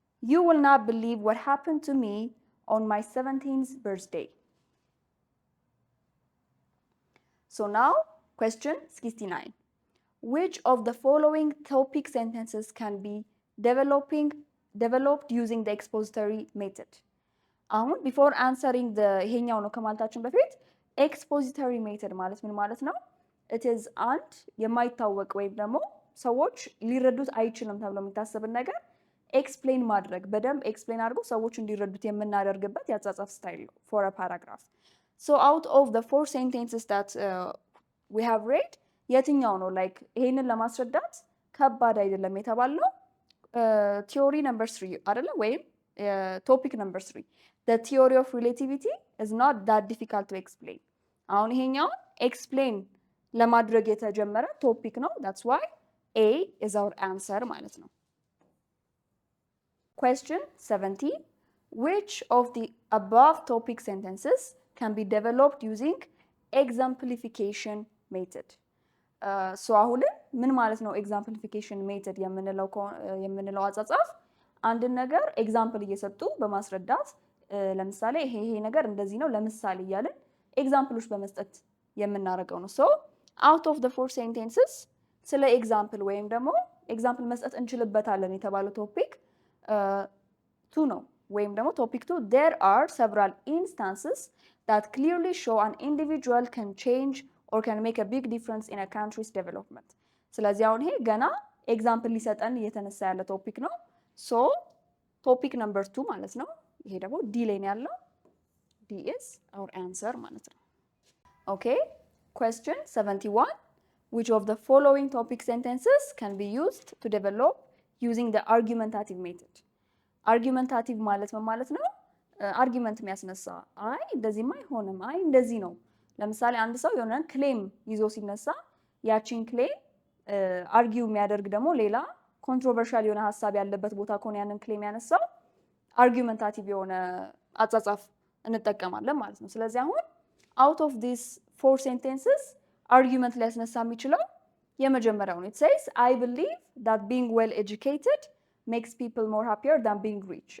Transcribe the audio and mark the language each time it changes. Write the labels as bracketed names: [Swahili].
[English] You will not believe what happened to me on my 17th birthday. So now, question 69. Which of the following topic sentences can be developed using the expository method? [Amharic] አሁን ቢፎር አንሰሪንግ ይሄኛው ነው ከማለታችን በፊት ኤክስፖዚተሪ ሜተድ ማለት ምን ማለት ነው? ኢት ኢዝ አንድ የማይታወቅ ወይም ደግሞ ሰዎች ሊረዱት አይችልም ተብሎ የሚታሰብን ነገር ኤክስፕሌን ማድረግ በደንብ ኤክስፕሌን አድርጎ ሰዎች እንዲረዱት የምናደርግበት የአጻጻፍ ስታይል ነው ፎር አ ፓራግራፍ። [English] ሶ አውት ኦፍ ዘ ፎር ሴንቴንስስ ዳት ዊ ሃቭ ሬድ [Amharic] የትኛው ነው ላይክ ይሄንን ለማስረዳት ከባድ አይደለም የተባለው? ቲዮሪ ነምበር 3 አይደለ? ወይም [English] ቶፒክ ነምበር 3 the theory of relativity is not that difficult to explain. [Amharic] አሁን ይሄኛው ኤክስፕሌን ለማድረግ የተጀመረ ቶፒክ ነው። [English] that's why A is our answer [Amharic] ማለት ነው። [English] Question 70. Which of the above topic sentences can be developed using exemplification method? [Amharic] so አሁን ምን ማለት ነው exemplification method የምንለው አጻጻፍ? አንድን ነገር ኤግዛምፕል እየሰጡ በማስረዳት ለምሳሌ ይሄ ነገር እንደዚህ ነው ለምሳሌ እያልን ኤግዛምፕሎች በመስጠት የምናደርገው ነው። [English] ሶ አውት ኦፍ ዘ ፎር ሴንቴንስስ [Amharic] ስለ ኤግዛምፕል ወይም ደግሞ ኤግዛምፕል መስጠት እንችልበታለን የተባለው ቶፒክ 2 ነው። ወይም ደግሞ ቶፒክ 2 [English] there are several instances that clearly show an individual can change or can make a big difference in a country's development. [Amharic] ስለዚህ አሁን ይሄ ገና ኤግዛምፕል ሊሰጠን እየተነሳ ያለ ቶፒክ ነው። ሶ ቶፒክ ነምበር 2 ማለት ነው። ይሄ ደግሞ ዲ ላይ ነው ያለው። ዲ [English] is our answer [Amharic] ማለት ነው። [English] Okay, question 71. Which of the following topic sentences can be used to develop using the argumentative method? [Amharic] argumentative ማለት ምን ማለት ነው? አርጊመንት የሚያስነሳ አይ እንደዚህማ አይሆንም፣ አይ እንደዚህ ነው። ለምሳሌ አንድ ሰው የሆነ ክሌም ይዞ ሲነሳ ያቺን ክሌም አርጊው የሚያደርግ ደግሞ ሌላ ኮንትሮቨርሻል የሆነ ሀሳብ ያለበት ቦታ ከሆነ ያንን ክሌም ያነሳው አርጊመንታቲቭ የሆነ አጻጻፍ እንጠቀማለን ማለት ነው። ስለዚህ አሁን [English] out of these 4 sentences [Amharic] argument ሊያስነሳ የሚችለው የመጀመሪያው ነው። [English] it says I believe that being well educated makes people more happier than being rich.